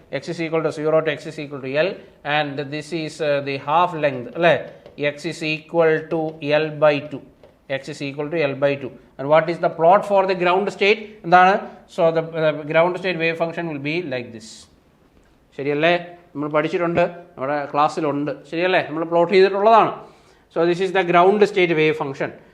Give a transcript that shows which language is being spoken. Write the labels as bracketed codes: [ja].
[en] X is equal to 0 to x is equal to L, and this is the half length. X is equal to L by 2. X is equal to L by 2. And what is the plot for the ground state? So the ground state wave function will be like this. [ml] ശരിയല്ലേ, നമ്മൾ പഠിച്ചിട്ടുണ്ട്, നമ്മുടെ ക്ലാസ്സിലുണ്ട്. ശരിയല്ലേ, നമ്മൾ plot ചെയ്തിട്ടുള്ളതാണ്. [en] So this is the ground state wave function.